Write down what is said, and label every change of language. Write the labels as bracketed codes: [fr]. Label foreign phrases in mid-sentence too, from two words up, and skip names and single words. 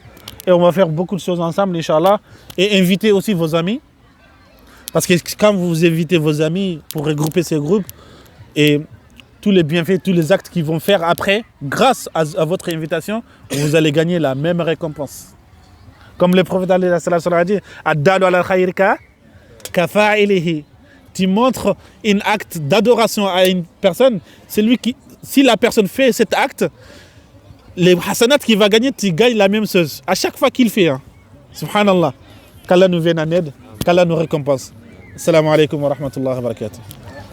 [fr] Et on va faire beaucoup de choses ensemble, [ar] إن شاء الله. [fr] Et inviter aussi vos amis. Parce que quand vous invitez vos amis pour regrouper ces groupes, et tous les bienfaits, tous les actes qu'ils vont faire après, grâce à votre invitation, vous allez gagner la même récompense. Comme le prophète a dit, [ar] الدال على الخير كفاعله. [fr] Tu montres un acte d'adoration à une personne, c'est lui qui, si la personne fait cet acte, les hasanats qu'il va gagner, tu gagnes la même chose. À chaque fois qu'il fait. Hein. [ar] سبحان الله. [fr] Qu'Allah nous vienne en aide, qu'Allah nous récompense. [ar] السلام عليكم ورحمة الله وبركاته.